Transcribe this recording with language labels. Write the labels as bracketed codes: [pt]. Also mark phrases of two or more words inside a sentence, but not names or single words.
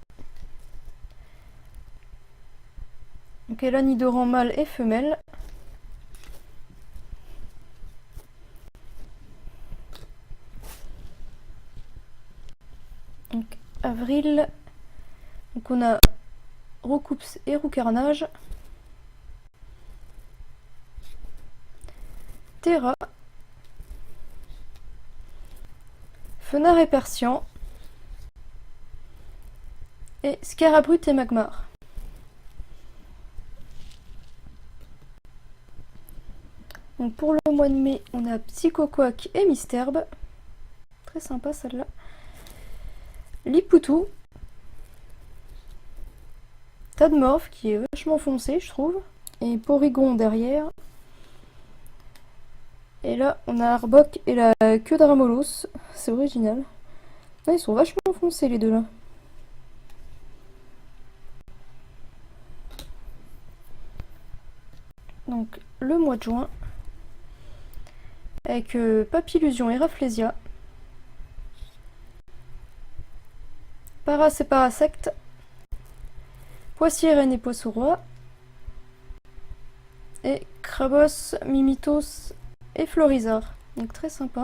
[fr] donc Elanidoran mâle et femelle, donc avril, donc on a Roucoups et Roucarnage, Terra, Fenard et Persian, et Scarabrut et Magmar. Donc pour le mois de mai, on a Psychoquack et Misterbe. Très sympa celle-là. Lipoutou. Tadmorph qui est vachement foncé je trouve. Et Porygon derrière. Et là on a Arbok et la queue de Ramolos. C'est original. Là, ils sont vachement foncés les deux là. Donc le mois de juin. Avec Papillusion et Rafflesia. Paras et Parasect. Poissy-Reine et Poisson-Roi. Et Krabos, Mimitos et Florizard. Donc très sympa.